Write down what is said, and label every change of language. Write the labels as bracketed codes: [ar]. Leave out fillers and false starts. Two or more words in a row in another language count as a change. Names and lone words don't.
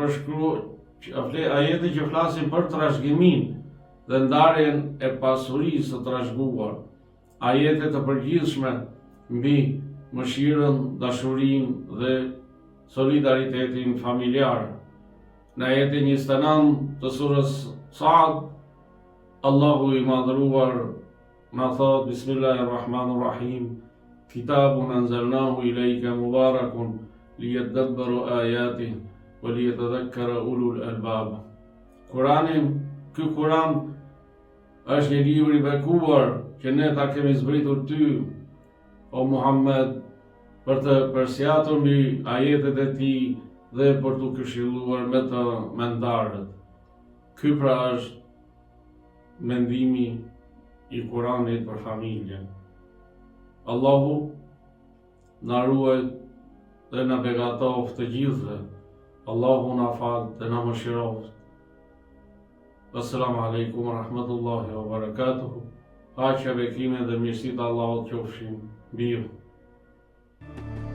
[sq] që flasin për trashëgimin dhe ndarjen e pasurisë të trashëguar, ajete të përgjithshme mbi mëshirën, dashurinë dhe solidaritetin familjar. Në ajetin 29 të surës Sa'd, Allahu i Madhëruar na thot: [ar] "بسم الله الرحمن الرحيم. كتاب أنزلناه إليك مبارك ليدبروا آياته وليتذكر أولو الألباب." [sq] Ky Kuran është një libër i bekuar që ne ta kemi zbritur ty, o Muhammed, për të përsjatur mbi ajetet e tij dhe për t'u këshilluar me të mendarët. Ky pra është mendimi i Kuranit për familjen. Allahu na ruaj dhe na begatoft të gjithëve. Allahu na fal dhe na mëshiroft. [ar] السلام عليكم ورحمة الله وبركاته. [sq] Paqja, bekime dhe mirësitë Allahut qofshin mbi ju.